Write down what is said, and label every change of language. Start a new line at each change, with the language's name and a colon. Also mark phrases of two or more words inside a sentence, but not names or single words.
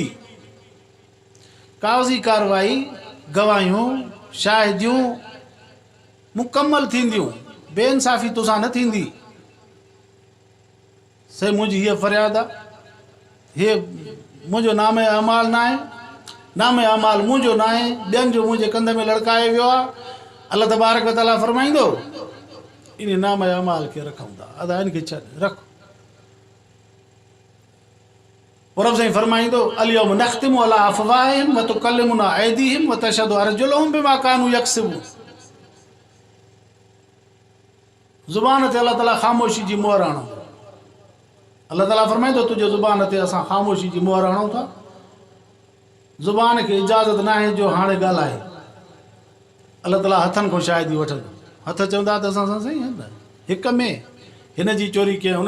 Sindhi: कागज़ी कारवाई, गवाहियूं, शाहिदियूं मुकमल थींदियूं, बेइंसाफ़ी तोसां न थींदी। से मुंहिंजी हीअ फ़रियाद आहे, हे मुंहिंजो नाम अमाल न आहे, नाम अमाल मुंहिंजो न आहे, ॿियनि जो मुंहिंजे कंध में लड़काए वियो आहे।
Arabic: الله تبارك وتعالى
Sindhi: फरमाईंदो इन नाम अमाल खे रखूं था, अदा इन खे छॾ रख। रब साईं फरमाईंदो
Arabic: اليوم نختم على أفواههم وتكلمنا أيديهم وتشهد أرجلهم بما كانوا يكسبون.
Sindhi: ज़ुबान ते अल्लाह ताला ख़ामोशी जी मोहर हणो। अल्लाह ताला फरमाईंदो तुंहिंजे ज़ुबान ते असां ख़ामोशी जी मोहर हणूं था। ज़ुबान खे इजाज़त न आहे जो हाणे ॻाल्हाए। अल्लाह ताला हथनि खां शायदि वठंदो, हथ चवंदा त असां सां सही आहे न, हिक में हिन जी चोरी कयईं, हुन